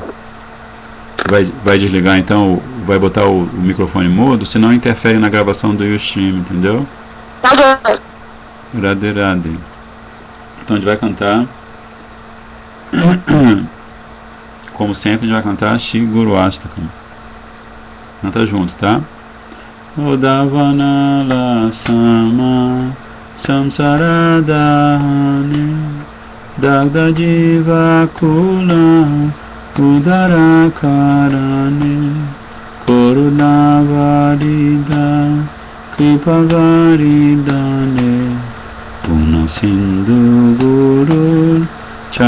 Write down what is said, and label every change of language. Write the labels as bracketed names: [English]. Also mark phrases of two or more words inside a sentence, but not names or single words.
[Portuguese] Vai desligar então, vai botar o microfone mudo, senão interfere na gravação do Ustream, entendeu? Tá bom. [Hindi] Radhe Radhe. [Portuguese] Então a gente vai cantar. Como sempre, a gente vai cantar Shri Guru Ashtakam. Canta junto, tá? [Sanskrit] Odavanala Sama Samsaradhani Dagda Jiva Kula Udarakarane Korudavarida Kripavaridane Puna Sindhu Guru